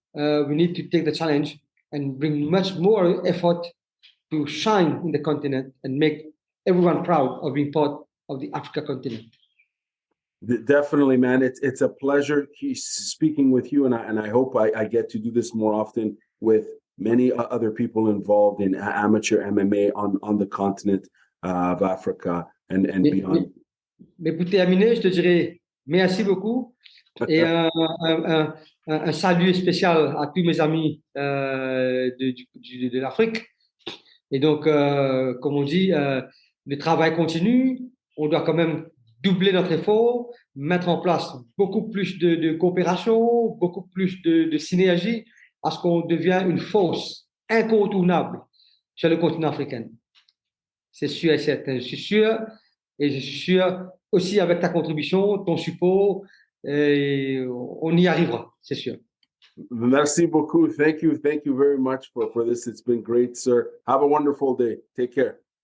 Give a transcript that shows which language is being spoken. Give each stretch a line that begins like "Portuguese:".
English: We need to take the challenge and bring much more effort to shine in the continent and make everyone proud of being part of the Africa continent. Definitely, man. It's a pleasure speaking with you, and I hope I get to do this more often with many other people involved in amateur MMA on the continent of Africa and beyond.
French: Mais pour terminer, je te dirais merci beaucoup et un salut spécial à tous mes amis de l'Afrique. Et donc, comme on dit, le travail continue. On doit quand même doubler notre effort, mettre en place beaucoup plus de coopération, beaucoup plus de synergie, à ce qu'on devienne une force incontournable sur le continent africain. C'est sûr et certain. Je suis sûr, et je suis sûr aussi avec ta contribution, ton support, on y arrivera, c'est sûr. Merci beaucoup.
English: Thank you very much for this. It's been great, sir. Have a wonderful day. Take care.